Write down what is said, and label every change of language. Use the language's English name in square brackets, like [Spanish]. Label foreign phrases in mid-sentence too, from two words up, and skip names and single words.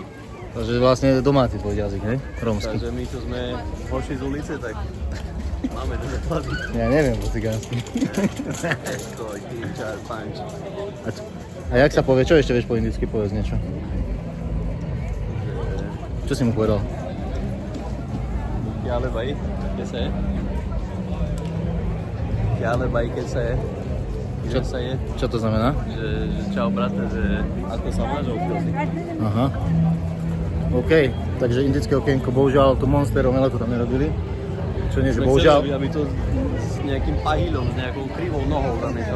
[Slovak] Takže vlastne domáci tvoj jazyk, hej? Rómsky. takže my, čo sme hoši z ulice, tak máme ten jazyk. Ja neviem po cigánsky. Esko, čar, panč. A jak sa povie? Čo ešte vieš po indicky? Povedz niečo. Čo si mu povedal? [Hindi] क्या ले भाई, कैसा है? क्या ले भाई, कैसा है? [Slovak] Čo- Kaisa je? Čo to znamená? Že čau brate, že ako sa máš, odkiaľ si? Aha. OK, takže indické okienko, bohužiaľ tu Monster omeletu tam nerobili. Čo nie, že bohužiaľ, Aby to s nejakým pahýľom, s nejakou krivou nohou tam nechal.